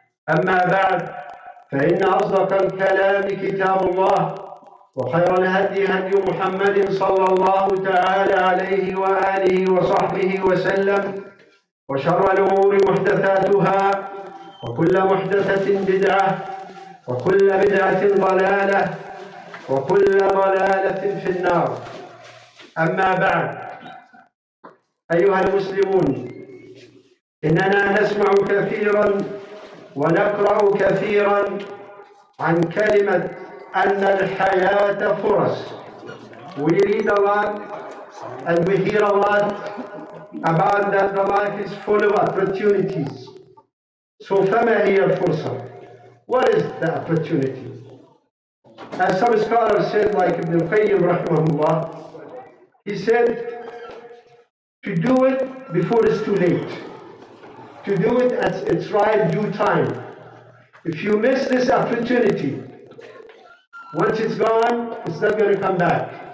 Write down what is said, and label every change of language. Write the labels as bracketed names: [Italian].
[Arabic] أما بعد، فإن أصدق الكلام كتاب الله، وخير الهدي هدي محمد صلى الله تعالى عليه وآله وصحبه وسلم، وشر الأمور محدثاتها، وكل محدثة بدعة، وكل بدعة ضلالة، وكل ضلالة في النار. أما بعد، أيها المسلمون، إننا نسمع كثيرا ونقرأ كثيرا عن كلمة أن الحياة فرص. [English] We read a lot and we hear a lot about that the life is full of opportunities. [Arabic] So فما هي الفرصة? [English] What is the opportunity? As some scholars said, like Ibn al-Qayyim rahimahullah, he said to do it before it's too late, to do it at its right due time. If you miss this opportunity, once it's gone, it's not going to come back.